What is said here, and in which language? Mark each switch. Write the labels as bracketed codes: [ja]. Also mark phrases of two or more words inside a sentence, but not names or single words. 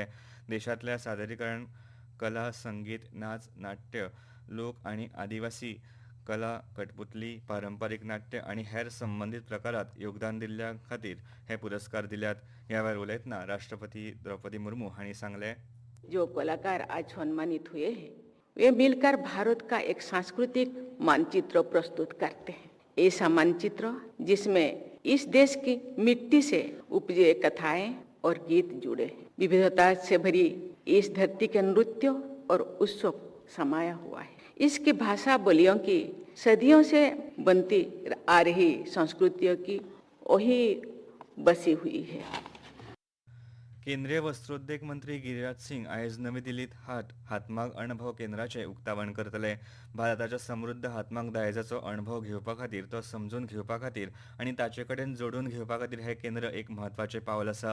[kok] देशांतल्या सादरीकरण कला, संगीत, नाच, नाट्य, लोक आनी आदिवासी कला, कठपुतली, पारंपारीक नाट्य आनी हेर संबंदीत प्रकारांत योगदान दिल्ल्या खातीर हे पुरस्कार दिल्यात. ह्या वेळार उलयतना राष्ट्रपती द्रौपदी मुर्मू हांणी सांगलें, [hi] जो कलाकार आज सम्मानित हुए हैं वे मिलकर भारत का एक सांस्कृतिक मानचित्र प्रस्तुत करते हैं. ऐसा मानचित्र जिसमें इस देश की मिट्टी से उपजे कथाएं और गीत जुड़े हैं. विविधता से भरी इस धरती के नृत्य और उत्सव समाया हुआ है. इसकी भाषा बोलियों की सदियों से बनती आ रही संस्कृतियों की वही बसी हुई है. [kok] केंद्रीय वस्त्रोद्योग मंत्री गिरिराज सिंग आयज नवी दिल्लीत हातमाग अणभव केंद्राचे उक्तावण करतले. भारताच्या समृद्ध हातमाग दायजाचो अणभव घेवपा खातीर, तो समजून घेवपा खातीर आनी ताचे कडेन जोडून घेवपा खातीर हे केंद्र एक म्हत्वाचें पावल आसा.